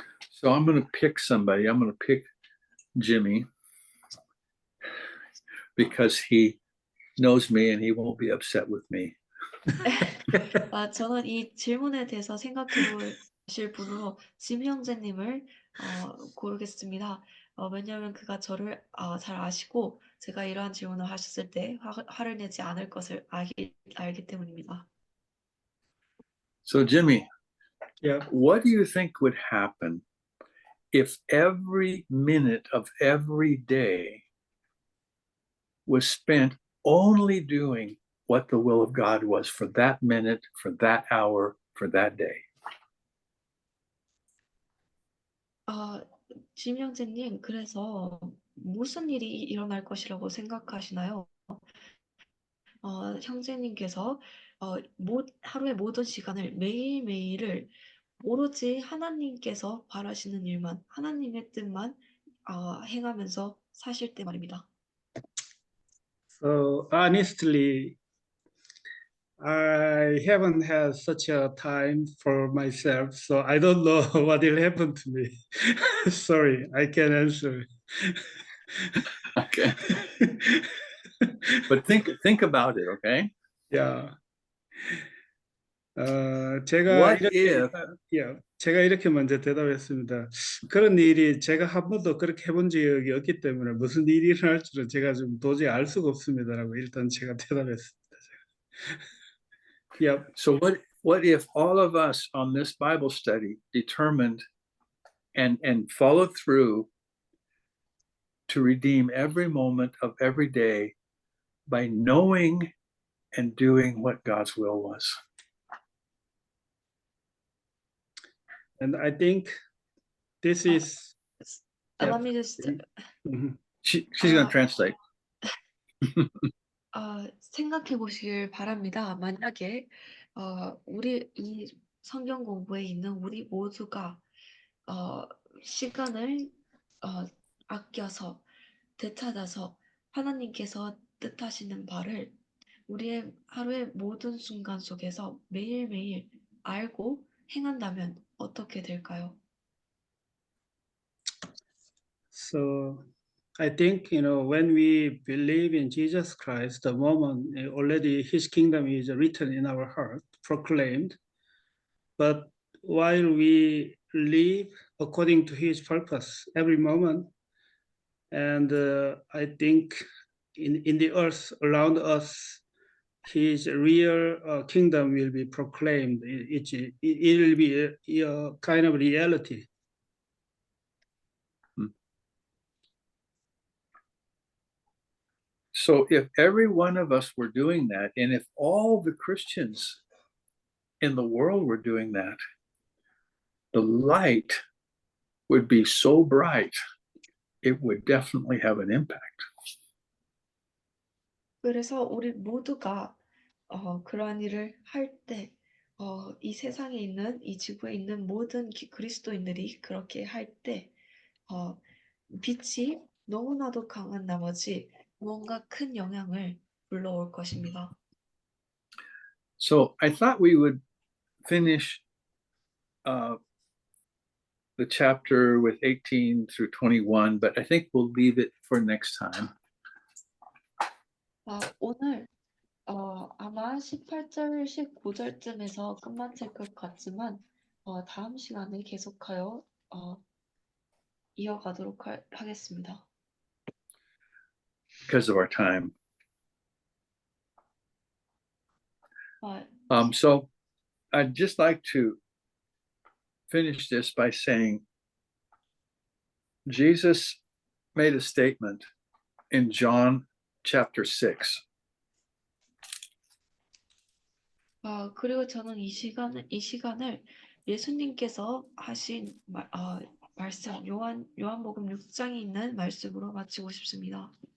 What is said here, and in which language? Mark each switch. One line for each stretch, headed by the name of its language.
English: So I'm going to pick somebody. I'm going to pick Jimmy because he knows me and he won't be upset with me.
Korean: 저는 이 질문에 대해서 생각해 보실 분으로 짐 형제님을 고르겠습니다. 왜냐하면 그가 저를 잘 아시고 제가 이러한 질문을 하셨을 때 화를 내지 않을 것을 알기 때문입니다.
English: So Jimmy, Yeah. what do you think would happen if every minute of every day was spent only doing what the will of God was for that minute, for that hour, for that day?
Korean: 짐 형제님, 그래서 무슨 일이 일어날 것이라고 생각하시나요? 형제님께서 하루의 모든 시간을 매일매일을 오로지 하나님께서 바라시는 일만, 하나님의 뜻만 행하면서 사실 때 말입니다.
English: So honestly, I haven't had such a time for myself, so I don't know what will happen to me. Sorry, I can't answer. Okay. But think about it, okay?
Korean: Yeah. 제가
English: What
Korean: 이렇게
English: if
Korean: 제가 이렇게 먼저 대답했습니다. 그런 일이 제가 한 번도 그렇게 해본 적이 없기 때문에 무슨 일이 일어날 줄은 제가 좀 도저히 알 수가 없습니다라고 일단 제가 대답했습니다.
English: Yeah. so what if all of us on this Bible study determined and followed through to redeem every moment of every day by knowing and doing what God's will was? And I think this is. Let me just Mhm. She's going to translate.
Korean: 생각해 보시길 바랍니다. 만약에 우리 이 성경 공부에 있는 우리 모두가 시간을 아껴서 되찾아서 하나님께서 뜻하시는 바를 우리의 하루의 모든 순간 속에서 매일매일 알고 행한다면 어떻게 될까요?
English: So I think, when we believe in Jesus Christ, the moment already his kingdom is written in our heart, proclaimed. But while we live according to his purpose every moment, and I think in the earth around us, his real kingdom will be proclaimed. It will be a kind of reality. So if every one of us were doing that, and if all the Christians in the world were doing that, the light would be so bright, it would definitely have an impact.
Korean: 그래서 우리 모두가 그러한 일을 할 때, 이 세상에 있는, 이 지구에 있는 모든 그리스도인들이 그렇게 할 때, 빛이 너무나도 강한 나머지 무언가 큰 영향을 불러올 것입니다.
English: So I thought we would finish the chapter with 18 through 21, but I think we'll leave it for next time.
Korean: 오늘 아마 18절, 19절쯤에서 끝마칠 것 같지만 다음 시간에 계속하여 이어가도록 하겠습니다.
English: Because of our time. So I'd just like to finish this by saying Jesus made a statement in John chapter 6.
Korean: 그리고 저는 이 시간을 예수님께서 하신 말씀 요한복음 6장에 있는 말씀으로 마치고 싶습니다.